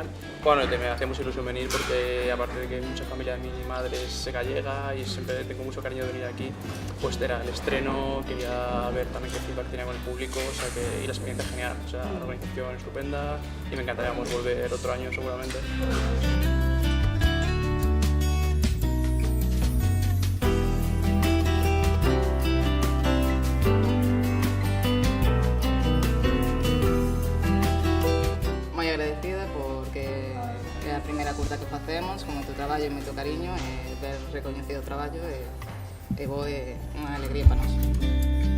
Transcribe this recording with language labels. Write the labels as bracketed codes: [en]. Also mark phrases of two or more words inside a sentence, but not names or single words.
[es] Bueno, me hacemos ilusión venir porque aparte de que mucha familia de mi madre es gallega y siempre tengo mucho cariño de venir aquí, pues era el estreno, quería ver también qué feedback tenía con el público, o sea que, y la experiencia genial, o sea, la organización estupenda y me encantaría volver otro año seguramente. [gl] Moi agradecida porque é a primeira curta que facemos con moito traballo e moito cariño e ver recoñecido o traballo é unha alegría para nós.